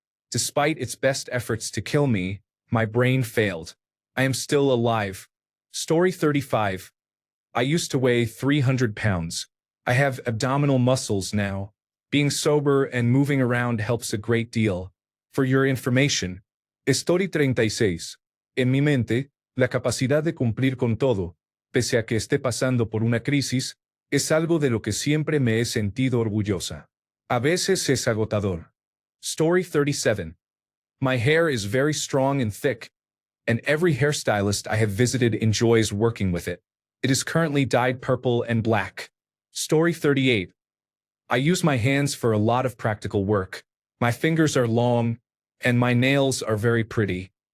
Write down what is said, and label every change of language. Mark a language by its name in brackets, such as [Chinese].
[English] Despite its best efforts to kill me, my brain failed. I am still alive. Story 35. I used to weigh 300 pounds. I have abdominal muscles now. Being sober and moving around helps a great deal. For your information, Story 36. [Spanish] En mi mente, la capacidad de cumplir con todo, pese a que esté pasando por una crisis, es algo de lo que siempre me he sentido orgullosa. A veces es agotador. [English] Story 37. My hair is very strong and thick, and every hairstylist I have visited enjoys working with it. It is currently dyed purple and black. Story 38. I use my hands for a lot of practical work. My fingers are long, and my nails are very pretty.